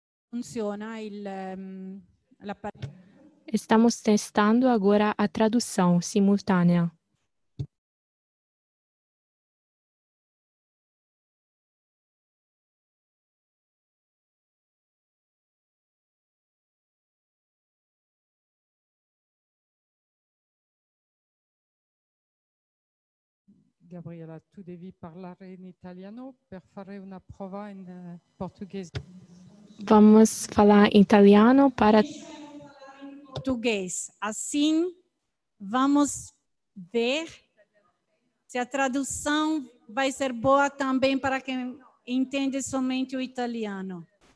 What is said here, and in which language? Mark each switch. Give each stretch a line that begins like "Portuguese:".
Italian: Funziona l'apparecchio.
Portuguese: Estamos testando agora a tradução simultânea.
Italian: Gabriela, tu devi parlare in italiano per fare una prova in portoghese.
Portuguese: Vamos falar em italiano para... Português. Assim, vamos ver se a tradução vai ser boa também para quem entende somente o italiano.